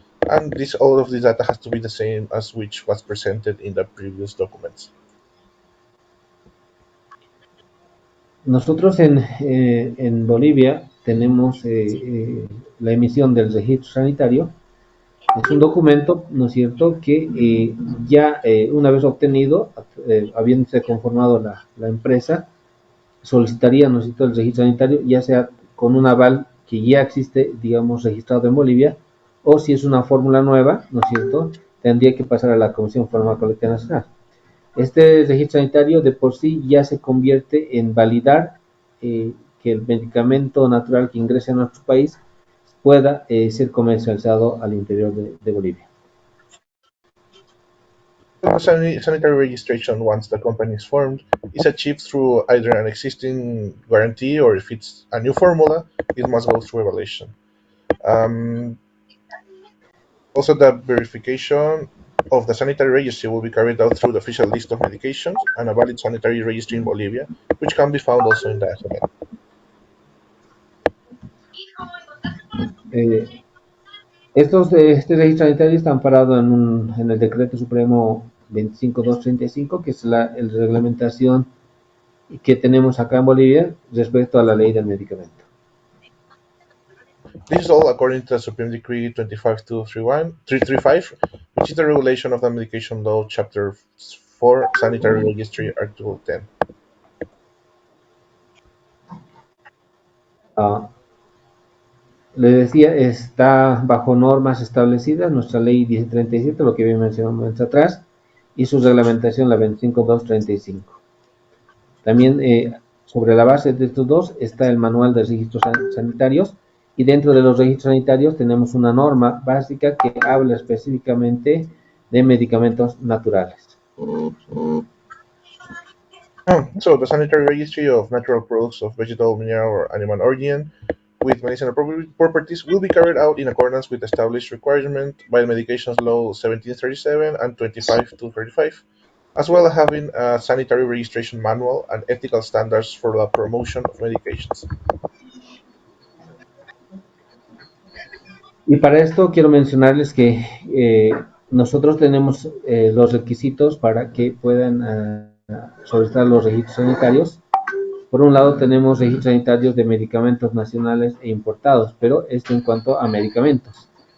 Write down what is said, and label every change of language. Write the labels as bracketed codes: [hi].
[en] And all of this data has to be the same as which was presented in the previous documents. [es] Nosotros en Bolivia tenemos la emisión del registro sanitario. Es un documento, ¿no es cierto?, que ya una vez obtenido, habiéndose conformado la empresa, solicitaría, ¿no es cierto?, el registro sanitario, ya sea con un aval que ya existe, digamos, registrado en Bolivia, o si es una fórmula nueva, ¿no es cierto?, tendría que pasar a la Comisión Farmacológica Nacional. Este registro sanitario de por sí ya se convierte en validar que el medicamento natural que ingrese a nuestro país pueda ser comercializado al interior de Bolivia. [en] Sanitary registration, once the company is formed, is achieved through either an existing guarantee or if it's a new formula, it must go through evaluation. Also, the verification of the sanitary registry will be carried out through the official list of medications and a valid sanitary registry in Bolivia, which can be found also in the FML. [es] Este registro sanitario está amparado en el Decreto Supremo 25235, que es la reglamentación que tenemos acá en Bolivia respecto a la ley del medicamento. [en] This is all according to the Supreme Decree 25235, which is the regulation of the Medication Law, Chapter 4, Sanitary Registry, Article 10. [es] Le decía, está bajo normas establecidas, nuestra ley 1037, lo que bien mencionamos atrás, y su reglamentación, la 25235. También sobre la base de estos dos está el manual de registros sanitarios, y dentro de los registros sanitarios tenemos una norma básica que habla específicamente de medicamentos naturales. [en] So the sanitary registry of natural products of vegetable, mineral, or animal origin with medicinal properties will be carried out in accordance with established requirement by the Medications Law 1737 and 25235, as well as having a sanitary registration manual and ethical standards for the promotion of medications. [es] Y para esto quiero mencionarles que nosotros tenemos los requisitos para que puedan solicitar los registros sanitarios. Por un lado tenemos registros sanitarios de medicamentos nacionales e importados, pero esto en cuanto a medicamentos.